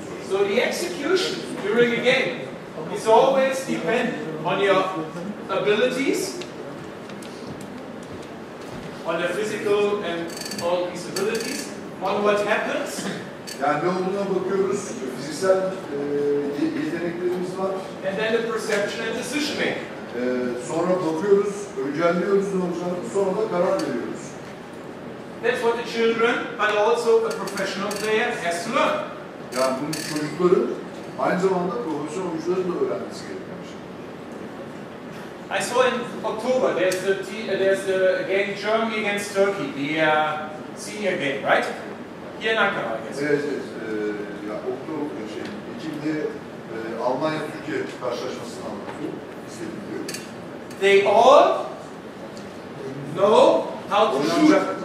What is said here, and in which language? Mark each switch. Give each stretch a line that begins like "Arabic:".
English: So the execution during a game is always dependent on your abilities, on the physical and all these abilities, on what happens.
Turkish: Yani ne olduğuna bakıyoruz, fiziksel yeteneklerimiz var.
English: And then the perception and decision making.
Turkish: Sonra bakıyoruz, öncelliyoruz ne olacağını, sonra da karar veriyoruz.
English: That's what the children, but also a professional player has to learn.
Turkish: Yani bunu çocukların, aynı zamanda profesyonel oyuncuların da öğrenmesi gereken bir şey.
English: I saw in October there's the game Germany against Turkey, the senior game, right? Here in Ankara, I guess.
Turkish: Evet, ya Oktober Ekim'de Almanya-Türkiye karşılaşmasını anlatıyor, izlediğim.
English: They all know how to shoot.